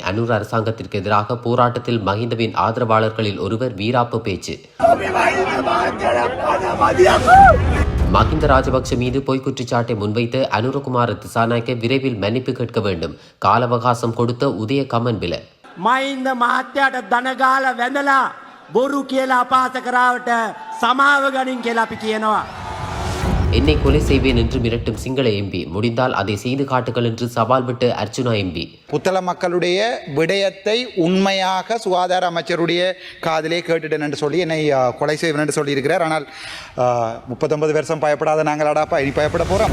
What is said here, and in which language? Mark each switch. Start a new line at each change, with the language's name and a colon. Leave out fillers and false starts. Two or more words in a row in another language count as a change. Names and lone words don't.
Tamil: அனுர அரசாங்கத்திற்கு எதிராக போராட்டத்தில் மஹிந்தவின் ஆதரவாளர்களில் ஒருவர் வீராப்பு பேச்சு. மஹிந்த ராஜபக்ஷ மீது பொய் குற்றச்சாட்டை முன்வைத்து அனுரகுமார திசாநாயக்க விரைவில் மன்னிப்பு கேட்க வேண்டும். கால அவகாசம் கொடுத்த உதய கமன்பில
Sinhala: මහින්ද මහත්තයාට දනගාල වැඳලා බොරු කියලා අපාස කරාවට සමාව ගනින් කියලා අපි කියනවා.
Tamil: என்னை கொலை செய்வேன் என்று மிரட்டும் சிங்கள எம்பி, முடிந்தால் அதை செய்து காட்டுங்கள் என்று சவால் விட்டு அர்ச்சுனா எம்பி. புத்தள மக்களுடைய விடயத்தை உண்மையாக சுகாதார அமைச்சருடைய காதிலே கேட்டுட்டேன் என்று சொல்லி என்னை கொலை செய்வேன் என்று சொல்லியிருக்கிறார். ஆனால் 39 வருஷம் பயப்படாத நாங்கள் அடாப்பா இனி பயப்பட போறோம்.